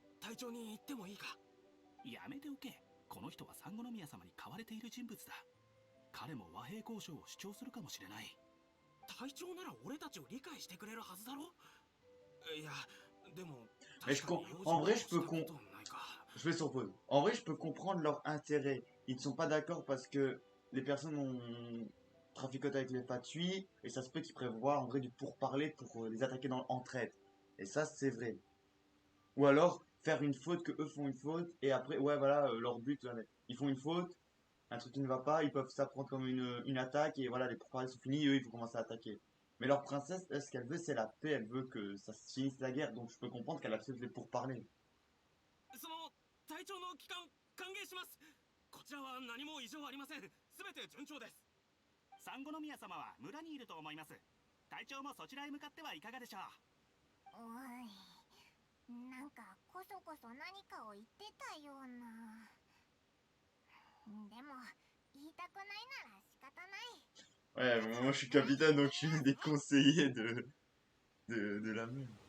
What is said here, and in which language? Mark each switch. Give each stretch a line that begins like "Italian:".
Japanese: 隊長に言ってもいいか？やめておけ。この人は三宮様に買われている人物だ。彼も和平交渉を主張するかもしれない。隊長なら俺たちを理解してくれるはずだろ？いや、でも
French: Mais en vrai, je vais sur pause. En vrai, je peux comprendre leur intérêt. Ils ne sont pas d'accord parce que les personnes ont traficoté avec les Fatui et ça se peut qu'ils prévoient en vrai du pourparler pour les attaquer dans l'entraide. Et ça, c'est vrai. Ou alors faire une faute, que eux font une faute et après, ouais, voilà, leur but, ils font une faute, un truc qui ne va pas, ils peuvent ça prendre comme une attaque et voilà, les pourparlers sont finis, eux, ils vont commencer à attaquer. Mais leur princesse, elle, ce qu'elle veut, c'est la paix. Elle veut que ça se finisse la guerre. Donc je peux comprendre qu'elle accepte les pourparlers.
Japanese: その隊長の帰還歓迎します。こちらは何も異常ありません。すべて順調です。三宮様は村にいると思います。隊長もそちらへ向かってはいかがでしょう。おい、なんかこそこそ何かを言ってたような。でも言いたくないなら仕方ない。
French: Ouais, moi je suis capitaine donc je suis des conseillers de la meule.